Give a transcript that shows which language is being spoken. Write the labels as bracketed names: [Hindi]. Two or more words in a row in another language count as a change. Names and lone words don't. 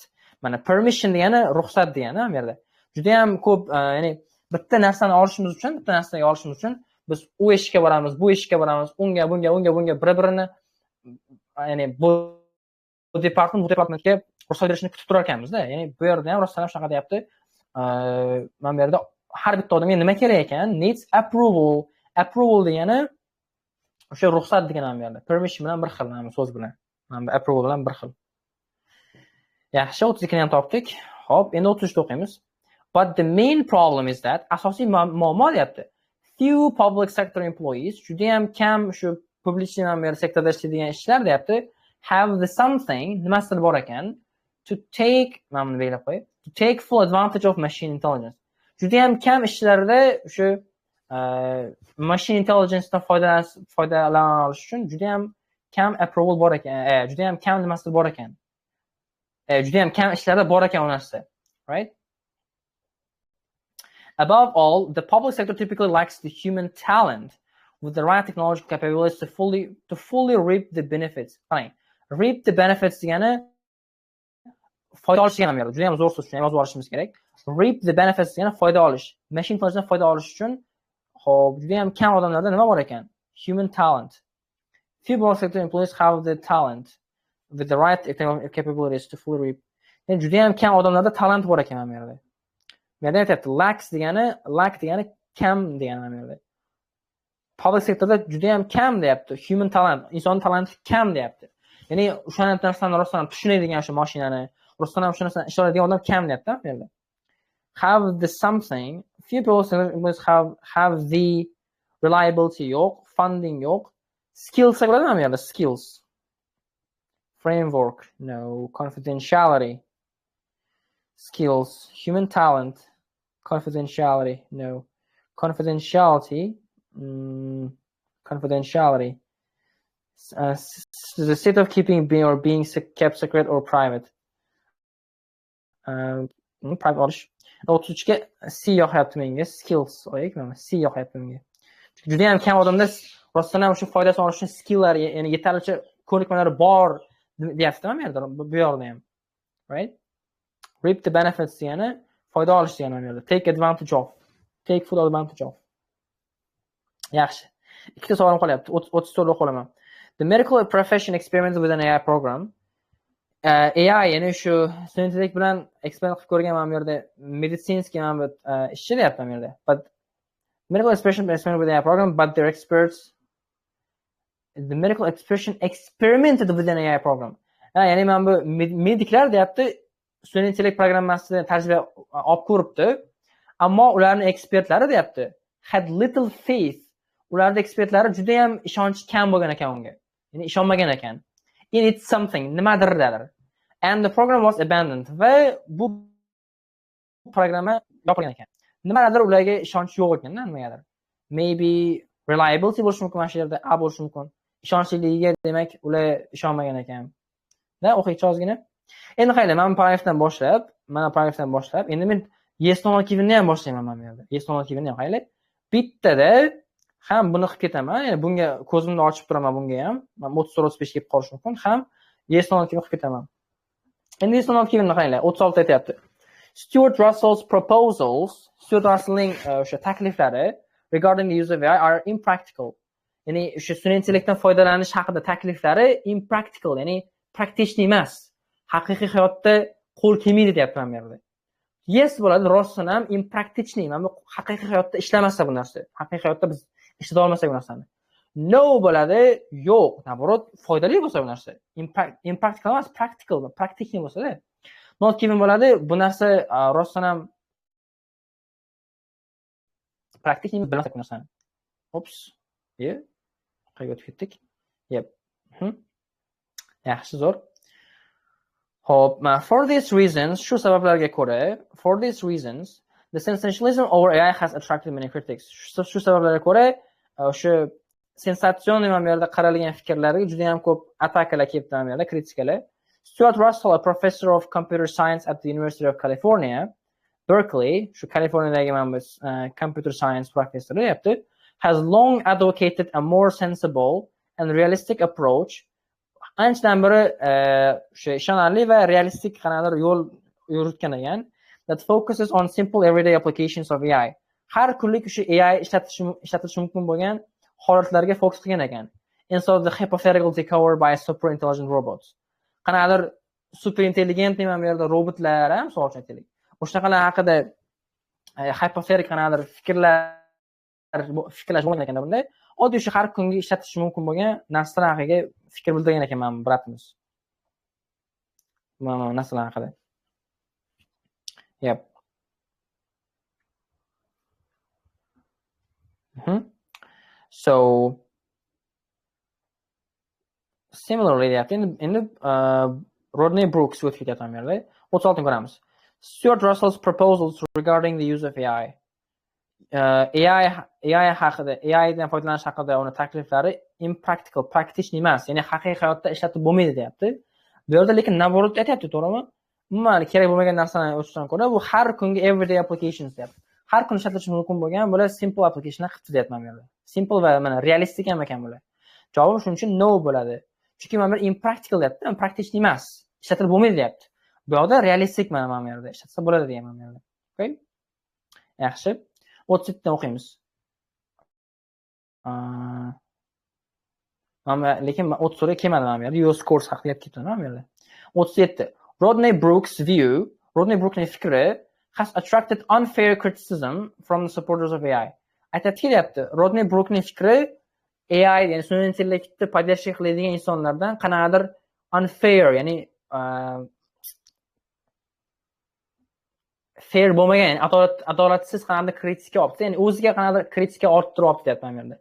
[Uzbek] Permission degani ruxsat degani bu yerda. Juda ham ko'p, ya'ni bitta narsani olishimiz uchun, biz u eshikka boramiz, bu eshikka boramiz, unga bir-birini, ya'ni bu departamentga ruxsat berishni kutib turar ekanmiz-da. Ya'ni bu yerda ham rostdan shunaqa deyapti. Mana bu yerda har bitta odamga nima kerak ekan? [English] Needs approval. [Uzbek] Approval degani o'sha ruxsat degani bu yerda. Permission bilan bir xil, mana so'z bilan. Mana approval bilan bir xil. Yaxshi, 32ni ham topdik. Xo'p, endi 33ni o'qiymiz. [English] But the main problem is that [Uzbek] asosiy muammo deyapti. [English] Few public sector employees, [Uzbek] juda ham kam shu public sektorda ishlaydigan ishchilar deyapti, [English] have the something, [Uzbek] nimasidir bor ekan, [English] to take full advantage of machine intelligence. [Uzbek] Juda ham kam ishchilarda shu [English] machine intelligencedan [Uzbek] foydalana olish uchun juda ham kam approval bor ekan, juda ham kam nimasidir bor ekan. Juda ham kam ishlarda bor ekan u narsa, [English] right? Above all, the public sector typically lacks the human talent with the right technological capabilities to fully reap the benefits. [Uzbek] Qarang, [English] reap the benefits [Uzbek] degani foyda olish degan ham juda ham zo'r so'z, shuni yozib olishimiz kerak. [English] Reap the benefits [Uzbek] degani foyda olish. [English] Machine intelligencedan [Uzbek] foyda olish uchun xo'p, juda ham kam odamlarda nima bor ekan? [English] Human talent. Few public sector employees have the talent with the right capabilities to fully reap. [Uzbek] Yani juda ham kam odamlarda talent bor ekan mana bu yerda. Menda aytayapti, lack degani kam degani mana bu yerda. Public sektorda juda ham kam deyapti. [English] Human talent, [Uzbek] inson talenti kam deyapti. Ya'ni o'sha narsani rostdan tushunadigan o'sha mashinani, rostdan ham o'sha narsani ishlaydigan odam kam deyapti bu yerda. [English] Have the something, few people have the reliability yo'q, funding yo'q. [Uzbek] Skills bo'ladimi bu yerda? [English] Skills. Framework, no. Confidentiality. Skills, human talent, confidentiality, no. Confidentiality, the state of keeping being kept secret or private. [Uzbek] Private olish. 33 ga C yoqyapti menga, skills oyakmi? C yoqyapti menga. Juda ham kam odamda rostdan ham shu foydasini olish uchun skilllar, ya'ni yetarlicha ko'nikmalari bor deyapti-mi bu yerda? Bu yoqda ham. [English] Right? Reap the benefits [Uzbek] degani foyda olish degani bu yerda. [English] Take advantage of. Take full advantage of. [Uzbek] Yaxshi. Ikkita savolim qolyapti. 34 o'qib olaman. [English] The medical profession experimented with an AI program. AI, [Uzbek] ya'ni shu sun'iy bilan eksperiment qilib ko'rgan mana bu yerda meditsinskiy mana bu ishchi deyapti mana bu yerda. [English] But medical experimented with an AI program, but their experts the medical expression experimented with an AI program. [Uzbek] Ya'ni mana bu mediklar deyapti, sun'iy intellekt programmasini tajriba olib ko'ribdi, ammo ularning ekspertlari deyapti [English] had little faith. [Uzbek] Ularning ekspertlari juda ham ishonchi kam bo'lgan ekan unga. Ya'ni ishonmagan ekan. [English] In it something, nimadirdadir. And the program was abandoned. [Uzbek] Va bu programma yopilgan ekan. Nimadir ularga ishonch yo'q ekan-da, nimagadir. [English] Maybe reliability [Uzbek] bo'lishi mumkin mana shu yerda, A bo'lishi mumkin. Ishonchligiga demak ular ishonmagan ekan. Da o'qiychi ozgina. Endi qayda, mana paragrafdan boshlab, endi men [English] yes no givenni [Uzbek] ham boshlayman mana bu yerda. [English] Yes no givenni [Uzbek] ham qayda. Bittada ham buni qilib ketaman. Ya'ni bunga ko'zimni ochib turaman bunga ham. Men 34-35 kelib qolish mumkin. Ham [English] yes no given [Uzbek] qilib ketaman. Endi [English] yes no givenni [Uzbek] qayda 36 aytayapti. [English] Stuart Russell's proposals, [Uzbek] Stuart Russellning o'sha takliflari [English] regarding the use of AI are impractical. [Uzbek] Ya'ni o'sha sun'iy intellektdan foydalanish haqida takliflari impractical, ya'ni praktik emas. Haqiqiy hayotda qo'l kelmaydi deyapman men bu yerda. Yes bo'ladi, rostdan ham impractichni, mana bu haqiqiy hayotda ishlamasa bu narsa. Haqiqiy hayotda biz ishlata olmasak bu narsani. No bo'ladi, yo'q. Naborot foydali bo'lsa bu narsa. Impractical emas, practical, praktikni bo'lsa-da. [English] Not given [Uzbek] bo'ladi, bu narsa rostdan ham praktikni bilmasak bu narsani. Ops. Qayerga o'tib ketdik? Yep. Yaxshi, zo'r. Hop, [English] for these reasons, [Uzbek] shu sabablarga ko'ra, [English] the sensationalism over AI has attracted many critics. [Uzbek] Shu sabablarga ko'ra, o'sha sensatsion nima bu yerda qaralgan fikrlarga juda ham ko'p attakalar kelibdi bu yerda, kritikalar. [English] Stuart Russell, a professor of computer science at the University of California, Berkeley, [Uzbek] shu Kaliforniyadagi mana bu [English] computer science [Uzbek] professori deyapti, [English] has long advocated a more sensible and realistic approach. [Uzbek] Anchadan beri o'sha ishonarli va realistik qanaqadir yo'l yuritgan ekan, [English] that focuses on simple everyday applications of AI. [Uzbek] Har kunlik o'sha AI ishlatilishi mumkin bo'lgan holatlarga fokus qilgan ekan. [English] Instead of the hypothetical takeover by super intelligent robots. [Uzbek] Qanaqadir [English] super intelligent [Uzbek] nima bu yerda robotlar ham misol uchun aytaylik. O'shaqalar haqida hypothetical qanaqadir fikrlash bo'lmagan ekan bunda. Oddiy o'sha har kungi ishlatish mumkin bo'lgan narsalar haqida fikr bildirgan ekan men bratimiz. Mana narsalar haqida. Yep. [English] So similarly, in the Rodney Brooks with it [Uzbek] ham yerda 36 ko'ramiz. [English] Stuart Russell's proposals regarding the use of AI. [Uzbek] AI haqida, AI dan foydalanish haqida uni takliflari impractical, praktik emas, ya'ni haqiqiy hayotda ishlatib bo'lmaydi deyapti. Bu yerda lekin naborot aytayapti, to'g'rimi? Umuman kerak bo'lmagan narsani o'tishdan ko'ra bu har kungi [English] everyday applications [Uzbek] deyapti. Har kun ishlatish mumkin bo'lgan bular [English] simple applicationlar [Uzbek] qilibdi deyapman bu yerda. simple va mana realistik ham ekan bular. Javob shuning uchun no bo'ladi. Chunki mana bu impractical deyapti, praktik emas, ishlatilib bo'lmaydi deyapti. Bu yoqda realistik mana bu yerda ishlatsa bo'ladi degan mana bu yerda. Okay? Yaxshi. 37 dan o'qiymiz. Lekin 30 ga kelmadi mana bu yerda. [English] Your scores [Uzbek] haqida gap ketdi mana bu yerda. [English] 37. Rodney Brooks' view, [Uzbek] Rodney Brooks'ning fikri [English] has attracted unfair criticism from the supporters of AI. [Uzbek] Aytadiki deyapti, Rodney Brooks'ning fikri AI, ya'ni sun'iy intellektni podдержка qiladigan insonlardan qanaqadir unfair, ya'ni fair bo'lmagan, ya'ni adolatsiz qanaqadir kritika olibdi, ya'ni o'ziga qanaqadir kritika orttiryapti deyapti mana bu yerda.